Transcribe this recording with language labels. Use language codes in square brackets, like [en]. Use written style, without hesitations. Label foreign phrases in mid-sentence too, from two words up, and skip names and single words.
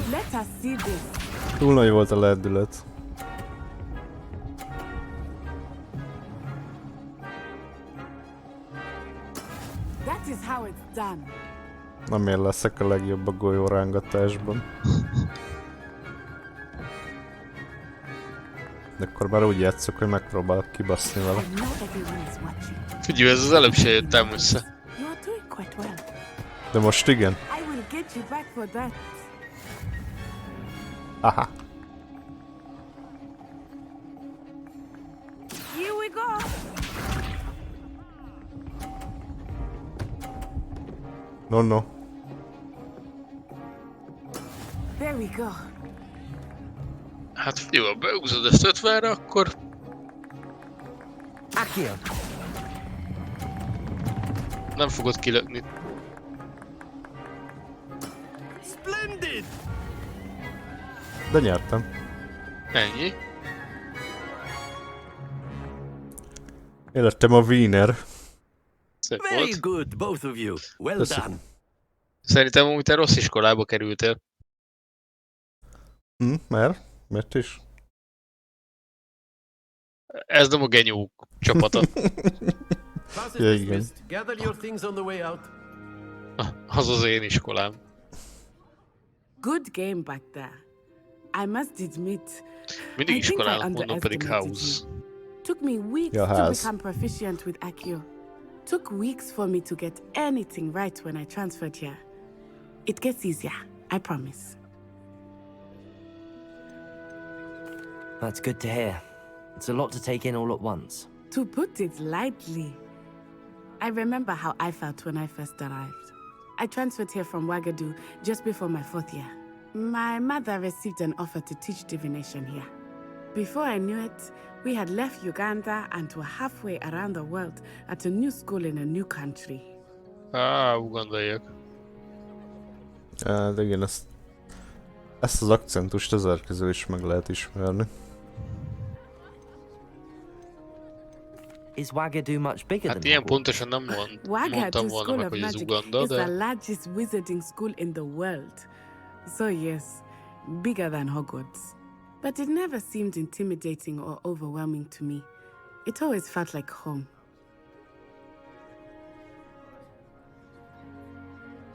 [hu] Túl nagy volt a lendület. Nem én leszek a legjobb a golyórángatásban. De akkor már úgy játszok, hogy megpróbálok kibaszni vele. Figyelj, ez az előbb se jöttem össze. De most igen? Aha. [en] Here we go. No. There we go. [hu] Hát figyelj, ha beúzod ezt 50-re, akkor... [en] Accio. [hu] Nem fogod kilökni. [en] Splendid! [hu] De nyertem. Ennyi. Én lettem a winner. Szép [en] Very [hu] volt. [en] good, both of you. Well done. [hu] Szerintem amúgy te rossz iskolába kerültél. Mert? Miért is? Ez nem a genyók csapata. Ja, igen. [en] Gather your things on the way out. [hu] Az az én iskolám. [en] Good game back there. I must admit. [hu] Mindig iskolának mondom, pedig house. [en] Took me weeks to become proficient with Accio. Took weeks for me to get anything right when I transferred here. It gets easier, I promise. That's good to hear. It's a lot to take in all at once. To put it lightly, I remember how I felt when I first arrived. I transferred here from Ouagadougou just before my 4th year. My mother received an offer to teach divination here. Before I knew it, we had left Uganda and were halfway around the world at a new school in a new country. [hu] Ugandaiak. De igen, ezt az akcentust ezer közül is meg lehet ismerni. [en] Is Ouagadougou much bigger [hu] Hát [en] than [hu] ilyen pontosan nem mondtam volna meg, hogy az Uganda, [en] is [hu] de... [en] the largest wizarding school in the world. So yes, bigger than Hogwarts. But it never seemed intimidating or overwhelming to me. It always felt like home.